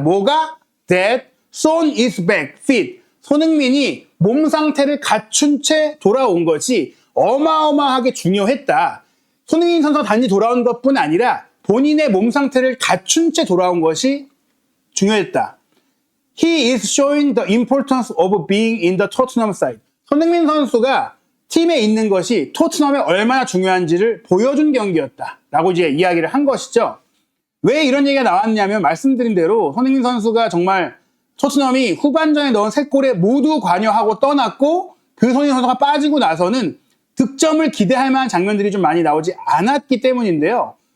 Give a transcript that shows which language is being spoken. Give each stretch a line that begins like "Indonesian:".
Korean: 뭐가?
English: That Son is back fit.
Korean: 손흥민이 몸 상태를 갖춘 채 돌아온 것이 어마어마하게 중요했다. 손흥민 선수가 단지 돌아온 것뿐 아니라 본인의 몸 상태를 갖춘 채 돌아온 것이 중요했다.
English: He is showing the importance of being in the Tottenham side.
Korean: 손흥민 선수가 팀에 있는 것이 토트넘에 얼마나 중요한지를 보여준 경기였다 라고 이제 이야기를 한 것이죠. 왜 이런 얘기가 나왔냐면, 말씀드린 대로 손흥민 선수가 정말 토트넘이 후반전에 넣은 3골에 모두 관여하고 떠났고, 그 손흥민 선수가 빠지고 나서는 득점을 기대할 만한 장면들이 좀 많이 나오지 않았기 때문인데요.